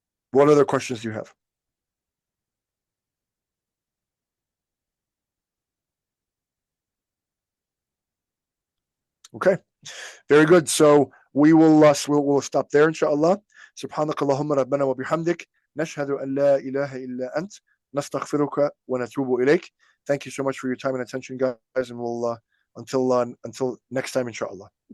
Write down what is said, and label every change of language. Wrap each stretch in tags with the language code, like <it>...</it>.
<en>What other questions do you have? Okay, very good. So we'll stop there, inshallah.</en> <ar>سبحانك اللهم ربنا وبحمدك نشهد أن لا إله إلا أنت نستغفرك ونتوب إليك.</ar> <en>Thank you so much for your time and attention, guys, and we'll until next time, inshallah.</en>